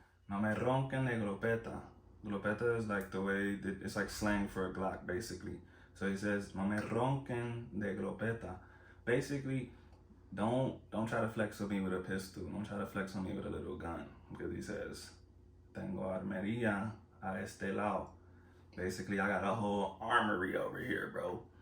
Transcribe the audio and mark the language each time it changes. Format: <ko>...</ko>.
<es>No me ronquen de glopeta.</es> <en>Glopeta is like the way that it's like slang for a Glock, basically. So he says,</en> <es>no me ronquen de glopeta.</es> <en>Basically, don't try to flex on me with a pistol. Don't try to flex on me with a little gun. Because he says,</en> <es>tengo armería a este lado.</es> <en>Basically, I got a whole armory over here, bro.</en>